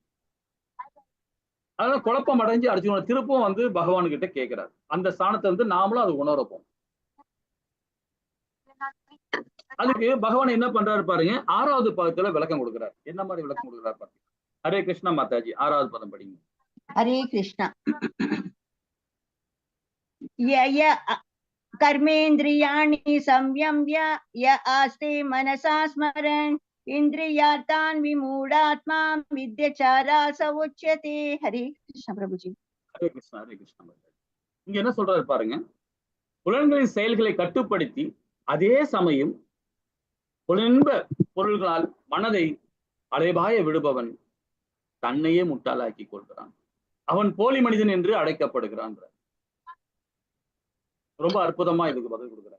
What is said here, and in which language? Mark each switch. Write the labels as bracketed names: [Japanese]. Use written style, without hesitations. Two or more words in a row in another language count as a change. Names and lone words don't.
[Tamil] அதனால குழப்பம் அடைஞ்சு அர்ஜுனனை திருப்பும் வந்து பகவான் கிட்ட கேட்கிறார். அந்த ஸ்தானத்தை வந்து நாமளும் அது உணரப்போம். அதுக்கு பகவான் என்ன பண்றாரு பாருங்க, 6வது பதத்துல விளக்கம் கொடுக்கிறார். என்ன மாதிரி விளக்கம் கொடுக்கிறார் பாருங்க. ஹரே கிருஷ்ணா மாதாஜி, 6வது பதம் படிங்க. [Sanskrit] हरे कृष्णा. य कर्मेन्द्रियाणि संयम्य य आस्ते मनसा स्मरन् इन्द्रियार्थान् विमूढात्मा विद्यचारा स उच्यते. हरे कृष्णा प्रभुजी. [Tamil] ஹரே கிருஷ்ணா மாதாஜி. இங்க என்ன சொல்றாரு பாருங்க, புலன்களின் செயல்களை கட்டுப்படுத்தி அதே சமயம் புலன்ப பொருள்களால் மனதை அலைபாய விடுபவன் தன்னையே முட்டாளாக்கி கொள்கிறான். அவன் போலி மனிதன் என்று அழைக்கப்படுகிறான். ரொம்ப அற்புதமா இதுக்கு பதில் கொடுக்கிறார்.